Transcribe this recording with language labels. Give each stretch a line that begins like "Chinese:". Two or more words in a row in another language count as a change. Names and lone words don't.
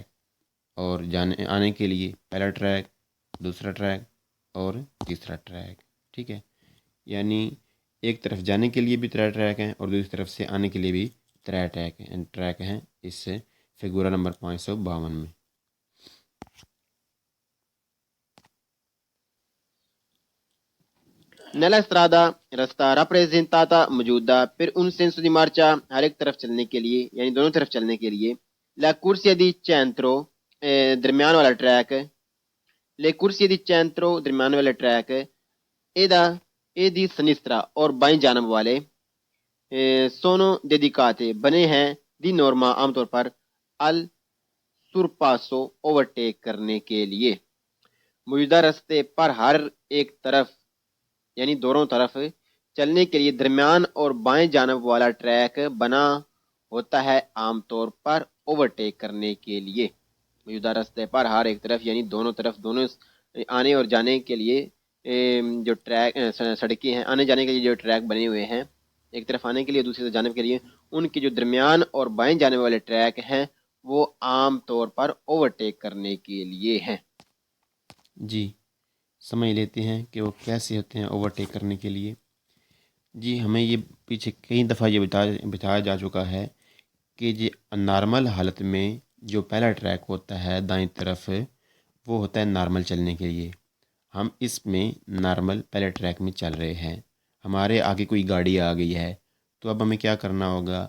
Urdu: اور آنے کے لیے پہلا ٹریک، دوسرا ٹریک اور تیسرا ٹریک. ٹھیک ہے، یعنی ایک طرف جانے کے لیے بھی 3 ٹریک ہیں اور دوسری طرف سے آنے کے لیے بھی 3 ٹریک ہیں اس سے فگورہ نمبر 552 میں.
Italian: Nella strada
Urdu: رستہ rappresentata موجودہ پھر
Italian: un senso di marcia
Urdu: ہر ایک طرف چلنے کے لیے یعنی دونوں طرف چلنے کے لیے.
Italian: La corsia di centro
Urdu: درمیان والا ٹریک.
Italian: Le corsie di centro
Urdu: درمیان والا ٹریک
Italian: e di sinistra
Urdu: اور بائیں جانب والے
Italian: sono dedicate
Urdu: بنے ہیں
Italian: di norma
Urdu: عام طور پر
Italian: al surpasso
Urdu: overtake کرنے کے لیے. موجودہ رستے پر ہر ایک طرف یعنی دونوں طرف چلنے کے لیے درمیان اور بائیں جانب والا ٹریک بنا ہوتا ہے عام طور پر اوورٹیک کرنے کے لیے. موجودہ رستے پر ہر ایک طرف یعنی دونوں طرف دونوں آنے اور جانے کے لیے جو ٹریک سڑکیں ہیں، آنے جانے کے لیے جو ٹریک بنے ہوئے ہیں ایک طرف آنے کے لیے دوسری جانب کے لیے، ان کے جو درمیان اور بائیں جانب والے ٹریک ہیں وہ عام طور پر اوورٹیک کرنے کے لیے ہیں. جی سمجھ لیتے ہیں کہ وہ کیسے ہوتے ہیں اوورٹیک کرنے کے لیے. جی، ہمیں یہ پیچھے کئی دفعہ یہ بتایا جا چکا ہے کہ جی نارمل حالت میں جو پہلا ٹریک ہوتا ہے دائیں طرف، وہ ہوتا ہے نارمل چلنے کے لیے. ہم اس میں نارمل پہلے ٹریک میں چل رہے ہیں، ہمارے آگے کوئی گاڑی آ گئی ہے، تو اب ہمیں کیا کرنا ہوگا?